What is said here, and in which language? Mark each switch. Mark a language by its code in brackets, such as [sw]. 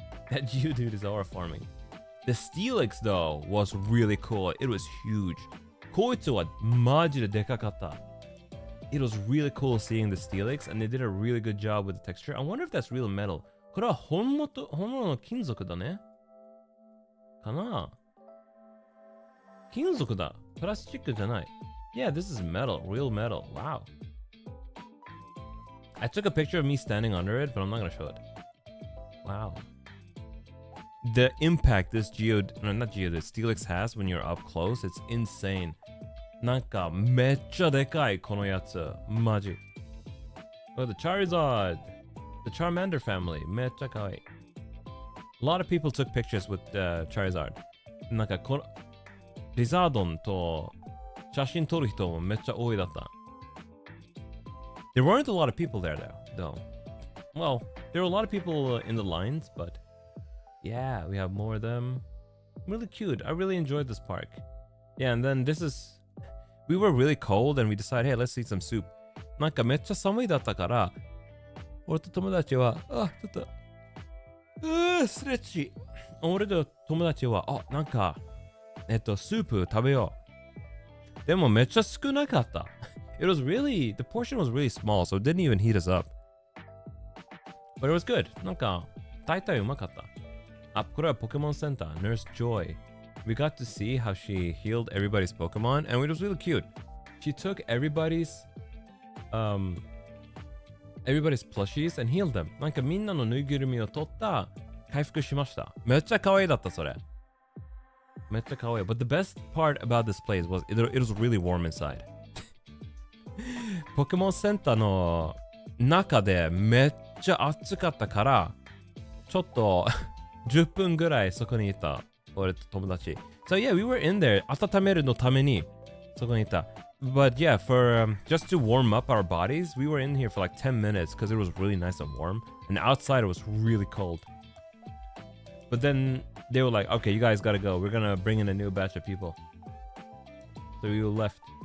[en] That Geodude is our farming. The Steelix though was really cool. It was huge. [ja] こいつはマジででかかった。 [en] It was really cool seeing the Steelix and they did a really good job with the texture. I wonder if that's real metal. [ja] これは本物の金属だね。かな？金属だ。プラスチックじゃない。 [en] Yeah, this is metal. Real metal. Wow. I took a picture of me standing under it, but I'm not gonna show it. Wow. The impact this Steelix has when you're up close, it's insane. [ja] なんかめっちゃでかいこのやつ。 [en] マジ。Oh, the Charizard. The Charmander family. [ja] めっちゃかわいい。 [en] A lot of people took pictures with Charizard. [ja] なんかこのリザードンと写真撮る人もめっちゃ多いだった。 [en] There weren't a lot of people there though. Well, there were a lot of people in the lines, but yeah, we have more of them. Really cute. I really enjoyed this park. Yeah, and then we were really cold and we decided, hey, let's eat some soup. [ja] なんかめっちゃ寒いだったから、俺と友達は、ちょっと、ストレッチ。俺と友達は、なんか、スープ食べよう。でもめっちゃ少なかった。 [en] The portion was really small, so it didn't even heat us up. But it was good. [ja] なんか、大体うまかった。これはポケモンセンター、Nurse Joy. [en] We got to see how she healed everybody's Pokemon, and it was really cute. She took everybody's plushies and healed them. [ja] なんかみんなのぬいぐるみを取った回復しました。めっちゃ可愛いだったそれ。めっちゃ可愛い。 [en] But the best part about this place was it was really warm inside. [ja] ポケモンセンターの中でめっちゃ暑かったからちょっと10分ぐらいそこにいた俺と友達。 [en] So yeah, we were in there [ja] 温めるのためにそこにいた。 [en] But yeah, for just to warm up our bodies, we were in here for like 10 minutes because it was really nice and warm. And outside it was really cold. But then they were like, okay, you guys gotta go. We're gonna bring in a new batch of people. So we left.